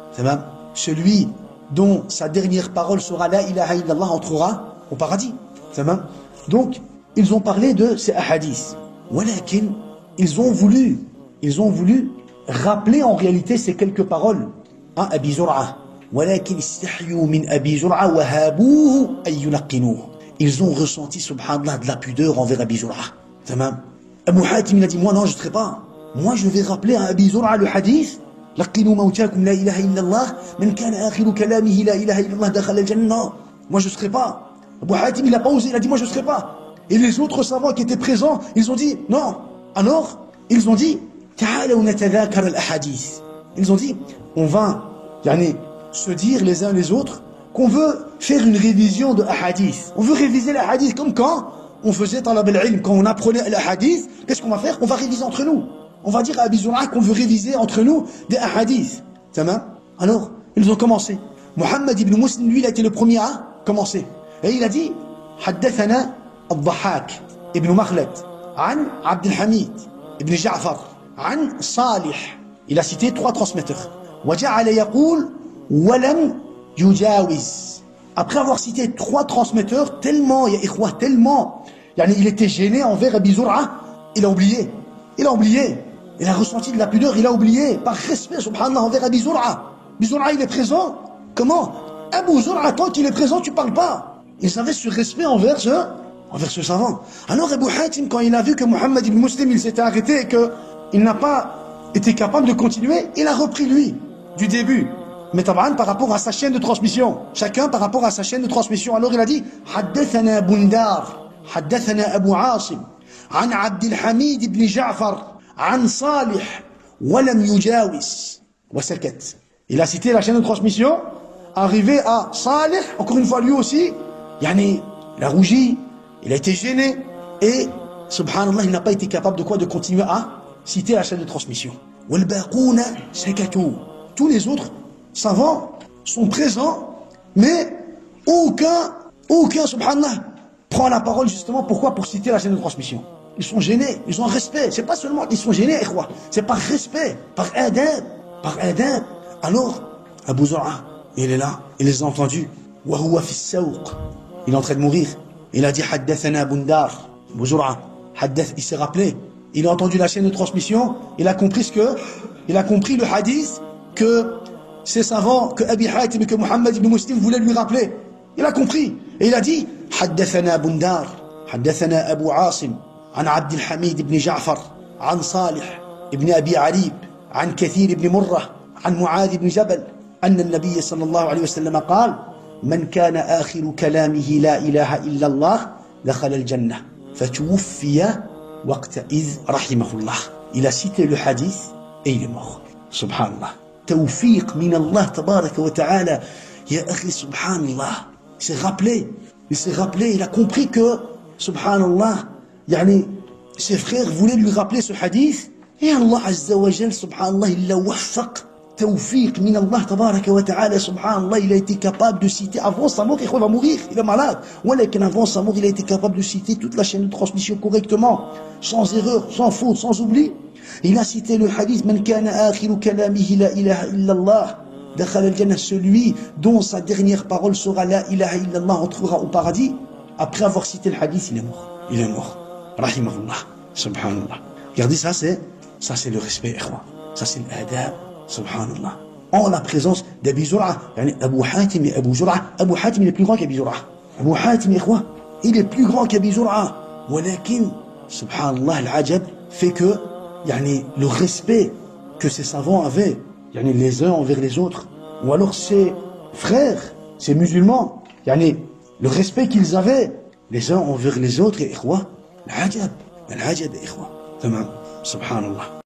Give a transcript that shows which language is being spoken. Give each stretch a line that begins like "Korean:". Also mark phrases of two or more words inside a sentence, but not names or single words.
French: Celui dont sa dernière parole sera
Arabic: لا إله إلا الله
French: entrera au paradis. Donc ils ont parlé de ces hadiths. Walakin ils ont voulu rappeler en réalité ces quelques paroles à Abi Zur'ah.
Arabic: ولكن استحيوا من أبي زرعة وهابوه أن يلقنوه.
French: Ils ont ressenti subhanallah de la pudeur envers Abi Zur'ah. Abu Hatim il a dit, moi non je ne serai pas. Moi je vais rappeler à Abi Zur'ah le hadith.
Arabic: لقنوا موتاكم لا إله إلا الله. من كان آخر كلامه لا إله إلا الله دخل الجنة.
French: Moi je ne serai pas. Abu Hatim il n'a pas osé, il a dit moi je ne serai pas. Et les autres savants qui étaient présents, ils ont dit non. Alors, ils ont dit,
Arabic: تعالوا نتذاكر الأحاديث.
French: Ils ont dit, on va se dire les uns les autres qu'on veut faire une révision de hadith. On veut réviser les hadiths comme quand on faisait
Arabic: طلب العلم,
French: quand on apprenait les hadiths, qu'est-ce qu'on va faire? On va réviser entre nous. On va dire à Abi Zur'ah qu'on veut réviser entre nous des hadiths. Alors, ils ont commencé. Muhammad ibn Muslim, lui, il a été le premier à commencer. Et il a dit,
Arabic: حدثنا الضحاك بن مخلد عن عبد الحميد بن جعفر عن صالح.
French: Il a cité 3 transmetteurs.
Arabic: وجعل يقول ولم يجاوز.
French: Après avoir cité 3 transmetteurs, tellement, il était gêné envers Abi Zur'ah, il a oublié. Il a ressenti de la pudeur, il a oublié, par respect, subhanallah, envers Abi Zur'ah. Abi Zur'ah, il est présent. Comment? Abu Zur'ah, tant qu'il est présent, tu parles pas. Ils avaient ce respect envers ce savant. Alors Abu Hatim, quand il a vu que Muhammad ibn Muslim, il s'était arrêté et qu'il n'a pas été capable de continuer, il a repris lui, du début. Mais taban par rapport à sa chaîne de transmission. Chacun par rapport à sa chaîne de transmission. Alors il a dit
Arabic: حدثنا بندار حدثنا أبو عاصم عن عبد الحميد بن جعفر عن صالح ولم يجاوز وسكت.
French: Il a cité la chaîne de transmission, arrivé à Salih, encore une fois lui aussi, il a rougi, il a été gêné, et subhanallah, il n'a pas été capable de quoi? De continuer à citer la chaîne de transmission.
Arabic: والباقون سكتوا.
French: Tous les autres savants sont présents, mais aucun, subhanallah, prend la parole justement, pourquoi? Pour citer la chaîne de transmission. Ils sont gênés, ils ont un respect. C'est pas seulement ils sont gênés, c'est par respect, par adab. Alors, Abu Zur'a, il est là, il les a entendus.
Arabic: وهو في السوق.
French: Il est en train de mourir. Il a dit Haddathana Bundar. Abu Zur'a, il s'est rappelé. Il a entendu la chaîne de transmission. Il a compris il a compris le hadith que ces savants, que Abi Hatim et que Muhammad ibn Muslim voulaient lui rappeler. Il a compris. Et il a dit Haddathana Bundar.
Arabic: حدثنا أبو عاصم. عن عبد الحميد بن جعفر. عن صالح بن أبي عريب. عن كثير بن مرة عن معاذ بن جبل أن النبي صلى الله عليه وسلم قال من كان آخر كلامه لا إله إلا الله دخل الجنة فتوفي وقتئذ رحمه الله.
French: Il a cité le hadith et il est mort. Subhanallah.
Arabic: توفيق من الله تبارك وتعالى. يا أخي سبحان الله.
French: Il s'est rappelé, il a compris que Subhanallah, يعني ses frères voulaient lui rappeler ce hadith. Et Allah
Arabic: عز وجل,
French: subhanallah, il l'a waffaq,
Arabic: توفيق من الله تبارك وتعالى,
French: subhanallah, il a été capable de citer, avant sa mort, il va mourir, il est malade. Voilà qu'avant sa mort, il a été capable de citer toute la chaîne de transmission correctement, sans erreur, sans faute, sans oubli. Il a cité le hadith,
Arabic: من كان آخر كلامه لا إله إلا الله دخل الجنة,
French: celui dont sa dernière parole sera
Arabic: لا إله إلا الله,
French: entrera au paradis. Après avoir cité le hadith, il est mort. Il est mort.
Arabic: رحمه الله سبحان الله.
French: Regardez, ça c'est le respect, ikhwa. Ça c'est l'adab, subhanallah. En la présence d'Abi Zur'a, yani Abu Hatim et Abu Zur'a. Abu Hatim il est plus grand qu'Abi Zur'a. Abu Hatim, ikhwa, il est plus grand qu'Abi Zur'a. Walakin, subhanallah, l'ajab fait que, yani, le respect que ces savants avaient, yani, les uns envers les autres, ou alors ses frères, ses musulmans, yani, le respect qu'ils avaient, les uns envers les autres, ikhwa, l'ajab, ikhwa.
Arabic: Tamam. سبحان الله.